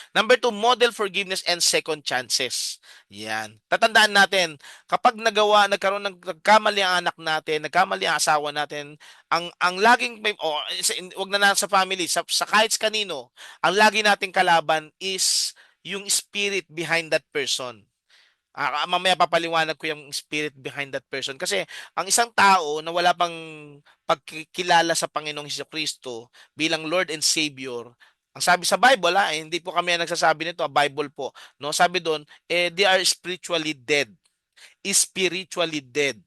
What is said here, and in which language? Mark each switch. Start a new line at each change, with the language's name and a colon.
English: Number two, model forgiveness and second chances.
Filipino: Yan. Tatandaan natin, kapag nagkaroon nagkamali ang anak natin, nagkamali ang asawa natin, ang laging may wag na lang sa family, sa kahit kanino, ang lagi nating kalaban is yung
English: spirit behind that person.
Filipino: Mamaya papaliwanag ko yung
English: spirit behind that person.
Filipino: Kasi ang isang tao na wala pang pagkilala sa Panginoong Hesuscristo bilang Lord and Savior, ang sabi sa Bible, hindi po kami ang nagsasabi nito, Bible po, no? Sabi doon,
English: they are spiritually dead, spiritually dead.